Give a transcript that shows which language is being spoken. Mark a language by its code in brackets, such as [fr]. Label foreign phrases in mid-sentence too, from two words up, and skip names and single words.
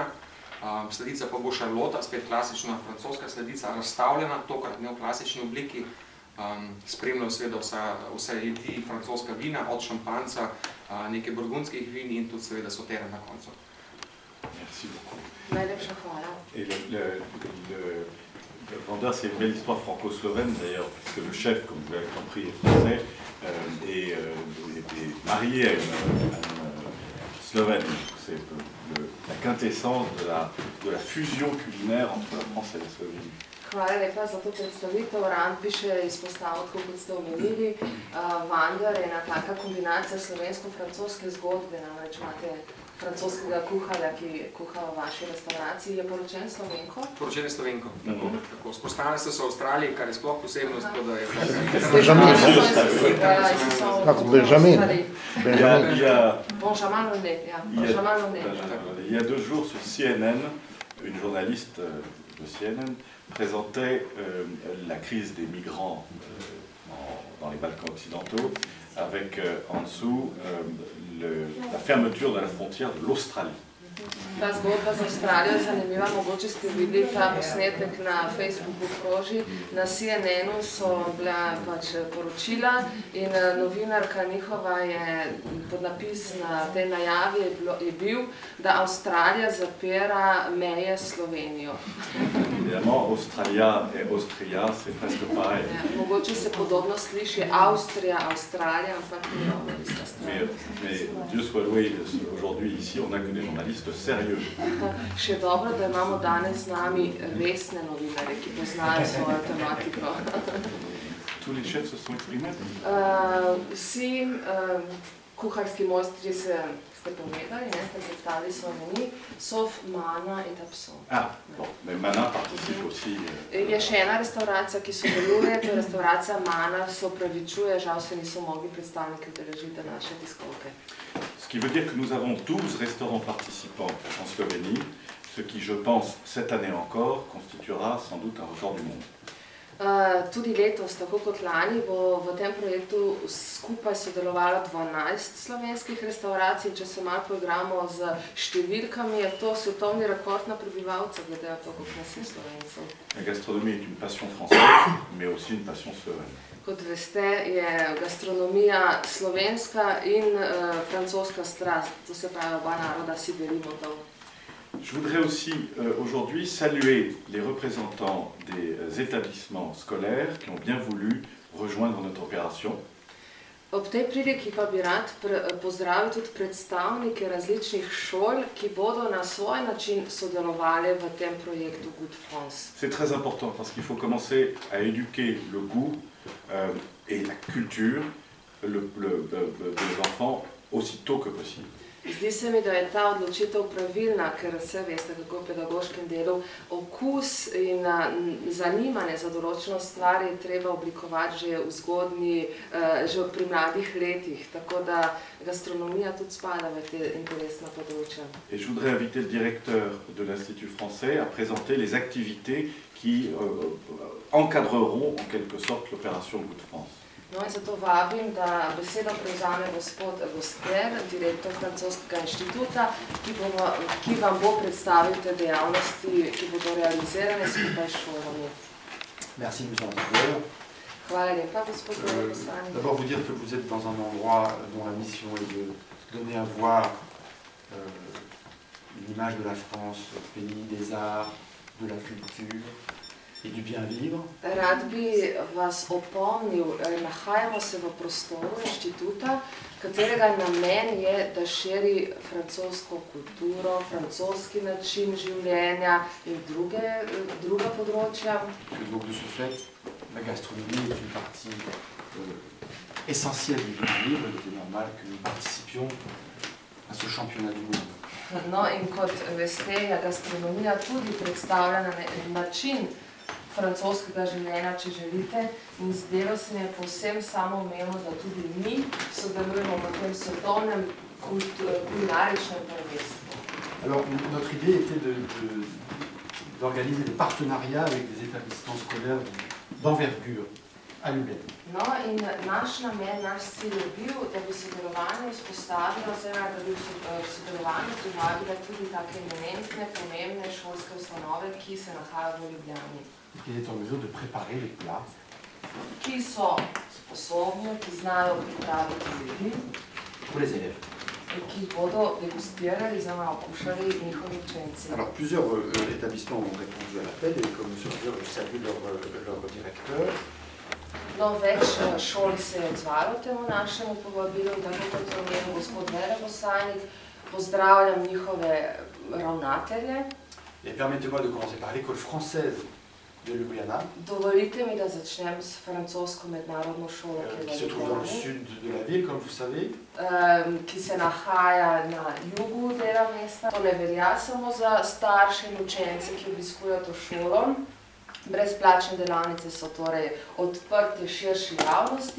[sl] Sladica pa bo šarlota, spet klasična francoska sladica, razstavljena, tokrat ne v klasični obliki. Spremljajo seveda vse jedi francoska vina, od šampanjca, nekaj burgundskih vin in tudi seveda sotere na koncu. Najlepša hvala. [fr] Le Vandar, c'est une belle histoire franco-slovène d'ailleurs, parce que le chef, comme vous l'avez compris, est français et marié à une Slovène. C'est la quintessence de la fusion culinaire entre la France et la Slovénie. [sl] Hvala lepa za to predstavitev. Rand bi še izpostavil, tako kot ste omenili, Vandar je ena taka kombinacija slovensko-francoske zgodbe, namreč imate francoskega kuharja, ki kuha v vaši restauraciji. Je poročen Slovenko? Poročen je Slovenko. Tako, spoznali ste se v Avstraliji, kar je sploh posebnost, tako da je... Benjamin. [fr] Il y a 2 jours sur CNN, une journaliste de CNN présentait la crise des migrants dans les Balkans occidentaux, avec en dessous la fermeture de la frontière de l'Australie. [sl] Ta zgodba z Avstralijo je zanimiva, mogoče ste videli ta posnetek na Facebooku kroži. Na CNN-u so bila pač poročila in novinarka njihova je podnapis na tej najavi je bil, da Avstralija zapira meje s Slovenijo. [fr] Évidemment, Australia et Austria, c'est presque pareil. [sl] Mogoče se podobno sliši Avstrija, Avstralija, ampak ni ovo ista stvar. [fr] Mais Dieu soit loué, aujourd'hui ici, on n'a que des journalistes sérieux. [sl] Še dobro, da imamo danes z nami resne novinarje, ki poznajo svojo tematiko. [fr] Tous les chefs se sont exprimés. [sl] Vsi kuharski mojstri ste povedali, ste predstavili svoj meni, Sof, Mana in Tapson. [fr] Ah, bon, mais Mana participe aussi. [sl] Je še ena restauracija, ki sodeluje, to je restauracija Mana, se opravičuje, žal se niso mogli predstavniki udeležiti naše tiskovke. [fr] Ce qui veut dire que nous avons 12 restaurants participants en Slovénie, ce qui, je pense, cette année encore, constituera sans doute un record du monde. [sl] Tudi letos, tako kot lani, bo v tem projektu skupaj sodelovalo 12 slovenskih restauracij. Če se malo poigramo z številkami, je to svetovni rekord na prebivalca, glede na to, koliko nas je Slovencev. [fr] La gastronomie est une passion française, mais aussi une passion slovène. [sl] Kot veste, je gastronomija slovenska in francoska strast. To se pravi, oba naroda si delimo to. [fr] Je voudrais aussi aujourd'hui saluer les représentants des établissements scolaires qui ont bien voulu rejoindre notre opération. [sl] Ob tej priliki pa bi rad pozdravil tudi predstavnike različnih šol, ki bodo na svoj način sodelovali v tem projektu Good France. [fr] C'est très important parce qu'il faut commencer à éduquer le goût et la culture des enfants aussitôt que possible. [sl] Zdi se mi, da je ta odločitev pravilna, ker vse veste, kako v pedagoškem delu okus in zanimanje za določeno stvar je treba oblikovati že pri mladih letih, tako da gastronomija tudi spada v te interesna področja. [fr] Et je voudrais inviter le directeur de l'Institut français à présenter les activités qui encadreront en quelque sorte l'opération Good France. [sl] No in zato vabim, da besedo prevzame gospod Goster, direktor francoskega inštituta, ki vam bo predstavil te dejavnosti, ki bodo realizirane skupaj s šolami. [fr] Merci, monsieur l'ambassadeur. [sl] Hvala lepa, gospod Goster. [fr] D'abord vous dire que vous êtes dans un endroit dont la mission est de donner à voir l'image de la France, pays des arts, de la culture et du bien vivre. [sl] Rad bi vas opomnil, nahajamo se v prostoru inštituta, katerega namen je, da širi francosko kulturo, francoski način življenja in druga področja. [fr] Donc de ce fait, la gastronomie est une partie essentielle du bien vivre. Il est normal que nous participions à ce championnat du monde. [sl] No in kot veste, je gastronomija tudi predstavljena na način francoskega življenja, če želite, in zdelo se mi je povsem samoumevno, da tudi mi sodelujemo v tem svetovnem kulinaričnem prvenstvu. [fr] Alors, notre idée était d'organiser des partenariats avec des établissements scolaires d'envergure à Ljubljana. [sl] No in naš namen, naš cilj je bil, da bi sodelovanje vzpostavilo, oziroma da bi sodelovanje privabile tudi take eminentne, pomembne šolske ustanove, ki se nahajajo v Ljubljani. [fr] Qui est en mesure de préparer les plats. Qui sont [sl] sposobni, qui znajo pripraviti jedi. [fr] Pour les élèves. Et qui [sl] bodo degustirali, oziroma okušali njihovi učenci. [fr] Alors plusieurs établissements ont répondu à l'appel et comme monsieur le dire, je salue leur directeur. [sl] No, več šol se je odzvalo temu našemu povabilu in tako kot je omenil gospod veleposlanik, pozdravljam njihove ravnatelje. [fr] Et permettez-moi de commencer par l'école française de Ljubljana, [sl] Dovolite mi, da začnem s francosko mednarodno šolo, [fr] qui se trouve dans le sud de la ville, comme vous savez. [sl] Ki se nahaja na jugu tega mesta. To ne velja samo za starše in učence, ki obiskujejo to šolo. Brezplačne delavnice so torej odprte širši javnosti.